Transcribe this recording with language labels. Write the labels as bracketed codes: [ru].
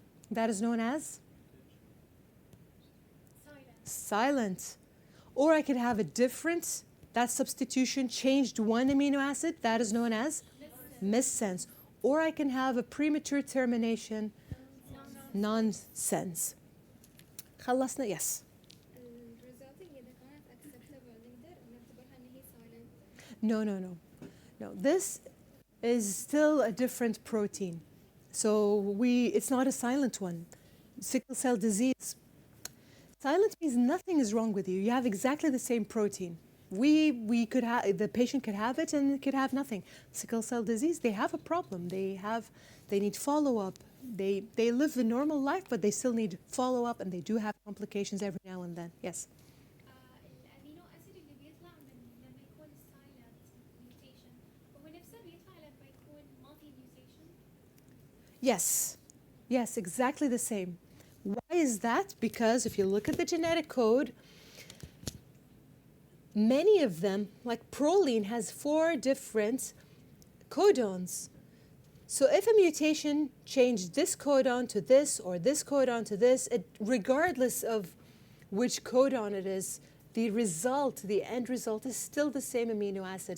[en] That is known as silent. Or I could have a different, that substitution changed one amino acid. That is known as missense. Or I can have a premature termination. nonsense. [ar] خلصنا. [en] Yes. [ar] الريزلت إذا كانت [en] acceptable [ar] نقدر نعتبرها إن هي silent. [en] No. This is still a different protein. So it's not a silent one. Sickle cell disease. Silent means nothing is wrong with you. You have exactly the same protein. We could have, the patient could have it and could have nothing. Sickle cell disease, they have a problem. They need follow-up. They live a normal life, but they still need follow-up, and they do have complications every now and then. Yes. [ar] الأمينو أسيد اللي بيطلع لما يكون silent mutation هو نفسه بيطلع لما يكون multi mutation. [en] Yes, exactly the same. Why is that? Because if you look at the genetic code, many of them, like proline, has 4 different codons. So if a mutation changed this codon to this or this codon to this, regardless of which codon it is, the end result is still the same amino acid.